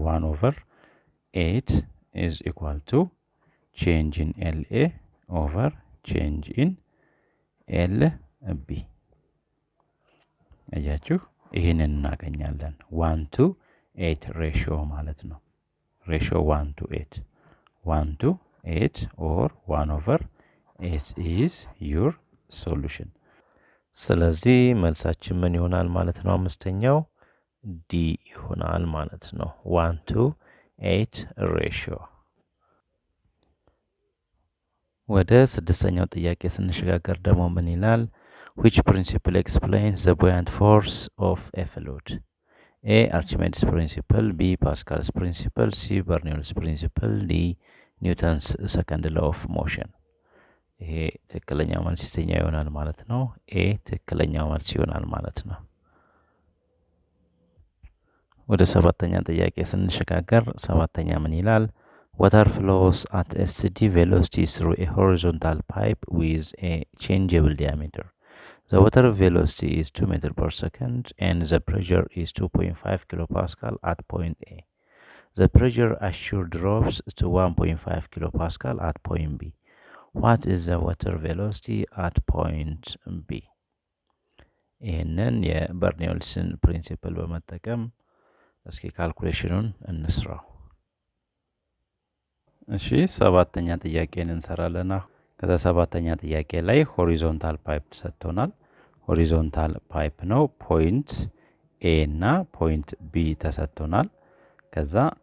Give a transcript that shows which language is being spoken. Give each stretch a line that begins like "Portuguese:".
English: 1 ኦቨር 8 ኢዝ ኢኳል ቱ change in LA over change in LB
Amharic: አያችሁ ይሄንን እናገኛለን
English: 1 to 8 ሬሽዮ ማለት ነው። ሬሽዮ 1 to 8 1 to 8 or 1 over 8 is your solution።
Amharic: ስለዚህ መልሳችን ምን ይሆናል ማለት ነው? አምስተኛው ዲ ይሆናል ማለት ነው 1 to 8 ሬሽዮ። ወደ ስድስተኛው ጥያቄ ስንሸጋገር ደግሞ ምን ይላል?
English: which principle explains the buoyant force of a fluid? A. Archimedes principle, B. Pascal's principle, C. Bernoulli's principle, D. Newton's second law of motion።
Amharic: ይሄ ትክክለኛው መልስ የትኛው ይሆናል ማለት ነው? ኤ ትክክለኛው መልስ ይሆናል ማለት ነው። ወደ ሰባተኛ ጥያቄ ስንሸጋገር ሰባተኛ ምን ይላል?
English: Water flows at a steady velocity through a horizontal pipe with a changeable diameter. The water velocity is 2 meters per second and the pressure is 2.5 kilopascal at point A. The pressure assured drops to 1.5 kilopascal at point B. What is the water velocity at point B?
Amharic: ይህንን የበርኖሊስን ፕሪንሲፕል በመጠቀም እስኪ ካልኩሌሽኑን እንስራው። እሺ ሰባተኛ ጥያቄን እንሰራለን። ከዛ ሰባተኛ ጥያቄ ላይ ሆሪዞንታል ፓይፕ ተሰጥቶናል። ሆሪዞንታል ፓይፕ ነው። ፖይንት ኤ እና ፖይንት ቢ ተሰጥቶናል። ከዛ